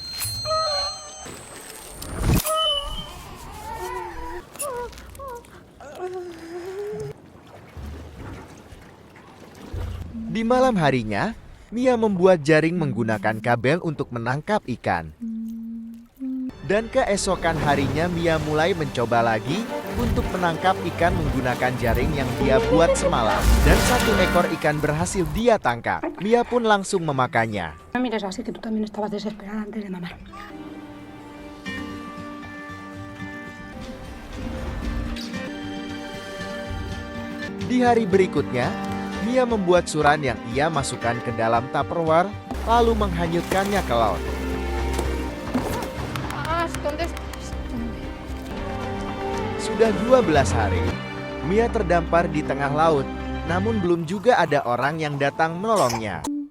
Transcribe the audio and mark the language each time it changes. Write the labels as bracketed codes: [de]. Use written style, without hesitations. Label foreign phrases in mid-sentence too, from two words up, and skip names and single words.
[id] Di malam harinya, Mia membuat jaring menggunakan kabel untuk menangkap ikan. Dan keesokan harinya Mia mulai mencoba lagi untuk menangkap ikan menggunakan jaring yang dia buat semalam. Dan satu ekor ikan berhasil dia tangkap. Mia pun langsung memakannya. [es] No mires así, que tú también estabas desesperada antes de mamar. [id] Di hari berikutnya, Mia membuat suran yang ia masukkan ke dalam Tupperware, lalu menghanyutkannya ke laut. Sudah 12 hari, Mia terdampar di tengah laut, namun belum juga ada orang yang datang menolongnya.